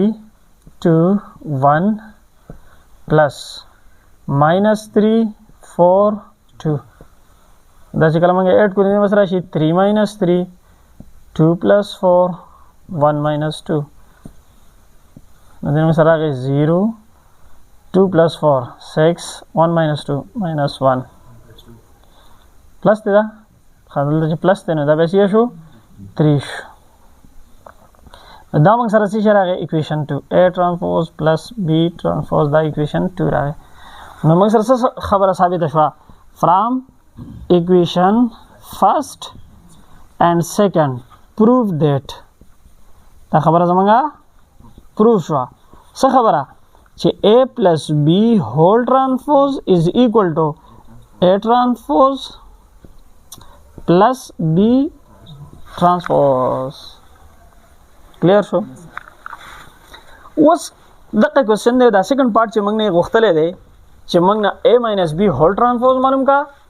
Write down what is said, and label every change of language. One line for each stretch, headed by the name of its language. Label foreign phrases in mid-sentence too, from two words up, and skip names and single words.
Pashto: 2 1 plus -3 4 2 دا چې کله موږ اډ کو دینه سره راشي 3 - 3 2 + 4 1 - 2 نو دینه سره راغی 0 2 + 4 6 1 - 2 -1 پلس دی دا خاطر چې پلس دی نو دا به شو 3 شو دا موږ سره څه راغی
English: equation 2 a transpose plus b transpose
Pashto: دا ایکویشن 2 راغی نو موږ سره خبره ثابت شوه
English: from equation first and second proof that
Pashto: دا خبره زمونږه پروف شوه څه خبره چې
English: a + b whole transpose is equal to a transpose plus b transpose
Pashto: کلیئر شو اوس دغه کوېسچن دی دا
English: second part
Pashto: چې موږ نه غوښتلی دی چې موږ نه
English: a - b whole transpose
Pashto: معلوم کا